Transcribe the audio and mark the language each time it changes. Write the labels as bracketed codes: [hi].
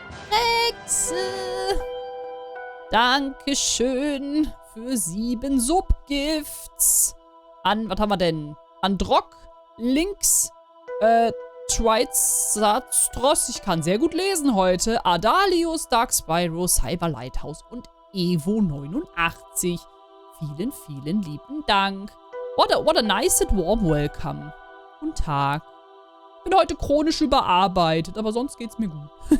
[de] Rexe! Dankeschön für 7 Subgifts. Was haben wir denn? Androck, Links, Trizatstros, ich kann sehr gut lesen heute, Adalius, Dark Spyro, Cyber Lighthouse und Evo 89. Vielen, vielen lieben Dank. [en] What a nice and warm welcome. [de] Guten Tag. Bin heute chronisch überarbeitet, aber sonst geht's mir gut.